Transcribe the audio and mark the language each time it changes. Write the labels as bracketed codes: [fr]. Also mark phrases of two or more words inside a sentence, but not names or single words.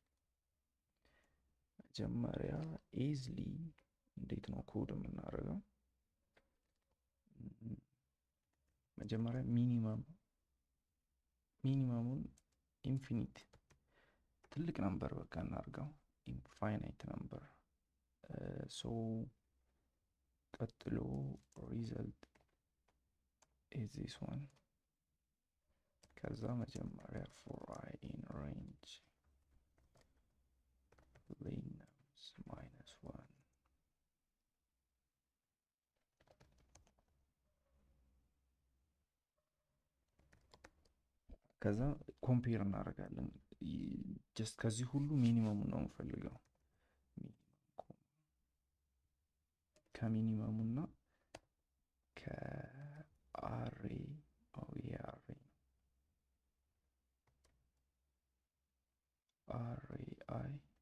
[am] መጀመሪያ ኢዝሊ እንዴት ነው ኮድ የምናደርገው መጀመሪያ ሚኒመሙን ኢንፊኒት ትልቅ ነምበር በቃ እናድርገው [en] infinite number [am] ሶ ቀጥሎ ሪዘልት [en] is this one [am] ከዛ መጀመሪያ [en] for I in range length minus 1 [am] ከዛ ኮምፔር እናደርጋለን ጀስት ከዚህ ሁሉ ሚኒመሙ ነው የምፈልገው ከሚኒመሙና ከአሬ አሬ አይ